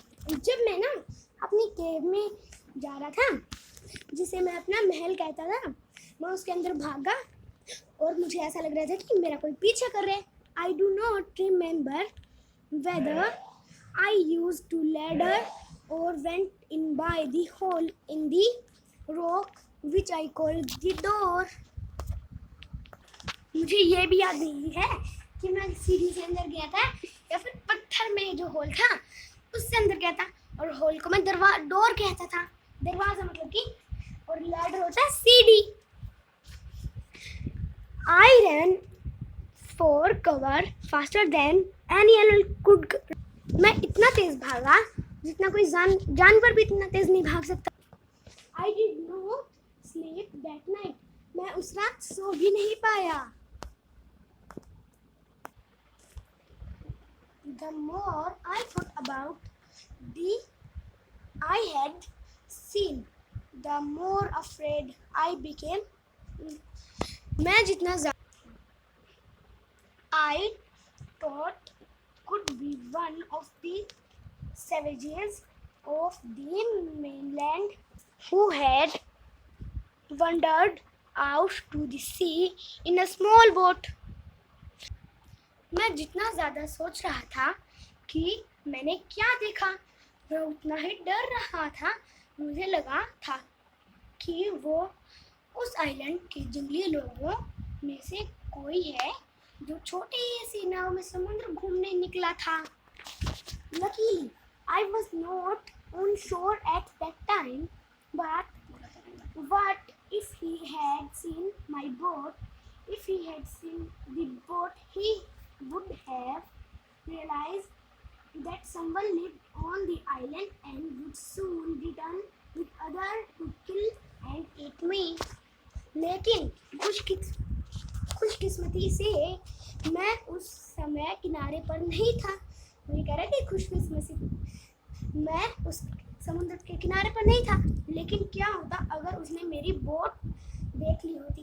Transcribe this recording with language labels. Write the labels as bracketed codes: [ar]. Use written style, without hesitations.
[hi] जब मैं ना अपनी केव में जा रहा था, जिसे मैं अपना महल कहता था, मैं उसके अंदर भागा और मुझे ऐसा लग रहा था कि मेरा कोई पीछा कर रहा है। [en] I do not remember whether I used to ladder or went in by the hole in the rock which I called the door. [hi] मुझे ये भी याद नहीं है कि मैं सीढ़ी से अंदर गया था या फिर पत्थर में जो होल था उससे अंदर गया था, और होल को मैं डोर कहता था, दरवाजा मतलब कि, और लैडर होता है सीढ़ी। [en] I ran for cover faster than any animal could. [hi] मैं इतना तेज भागा जितना कोई जानवर भी इतना तेज नहीं भाग सकता। [en] I did not sleep that night. [hi] मैं उस रात सो भी नहीं पाया। [en] The more I thought about I had seen, the more afraid I became. [hi] मैं जितना [en] I thought could be one of the savages of the mainland who had wandered out to the sea in a small boat. [hi] मैं जितना ज़्यादा सोच रहा था कि मैंने क्या देखा, मैं उतना ही डर रहा था। मुझे लगा था कि वो उस आइलैंड के जंगली लोगों में से कोई है जो छोटी सी नाव में समुद्र घूमने निकला था। [en] Luckily, I was not on shore at that time, but what if he had seen my boat? If he had seen the boat, he would have realized that someone lived on the island and would soon return with others to kill and eat me. [hi] लेकिन खुशकिस्मती से मैं उस समय किनारे पर नहीं था। मुझे कह रहा कि खुशकिस्मती मैं उस समुद्र के किनारे पर नहीं था, लेकिन क्या होता अगर उसने मेरी बोट देख ली होती।